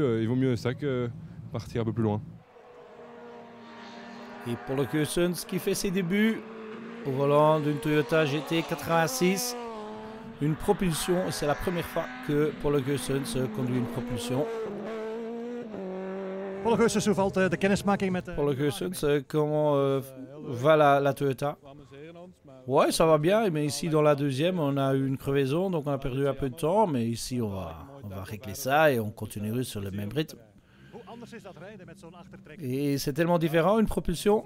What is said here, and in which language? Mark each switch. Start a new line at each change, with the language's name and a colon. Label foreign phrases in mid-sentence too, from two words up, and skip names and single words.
French: Il vaut mieux ça que partir un peu plus loin. Et pour le Keusens qui fait ses débuts au volant d'une Toyota GT 86. Une propulsion, c'est la première fois que pour le Keusens conduit une propulsion. Pour le Keusens,
Dutch: hoe valt de kennismaking met...
French: Pour le Keusens, comment va la Toyota? Ouais, ça va bien, mais ici dans la deuxième, on a eu une crevaison, donc on a perdu un peu de temps, mais ici on va régler ça et on continue sur le même rythme. Et c'est tellement différent, une propulsion.